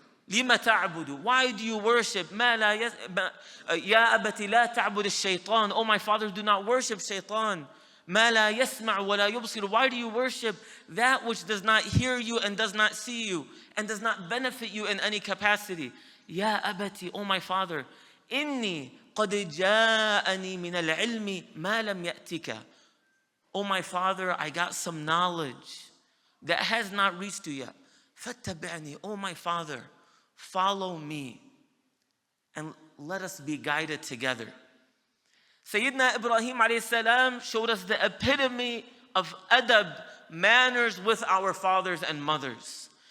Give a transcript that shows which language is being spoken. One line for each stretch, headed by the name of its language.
Arabic: لِمَ تَعْبُدُ?
English: Why do you worship?
Arabic: يَا أَبَتِ لَا تَعْبُدِ الشَّيْطَانِ.
English: Oh my father, do not worship shaitan.
Arabic: مَا لَا يَسْمَعُ وَلَا يُبْصِرُ.
English: Why do you worship that which does not hear you and does not see you and does not benefit you in any capacity?
Arabic: يَا أَبَتِ,
English: oh my father,
Arabic: إِنِّي قَدْ جَاءَنِي مِنَ الْعِلْمِ مَا لَمْ يَأْتِكَ.
English: Oh my father, I got some knowledge that has not reached you yet.
Arabic: فَاتَّبِعْنِي.
English: Oh my father, follow me and let us be guided together. Sayyidina Ibrahim alayhi salam showed us the epitome of adab, manners with our fathers and mothers.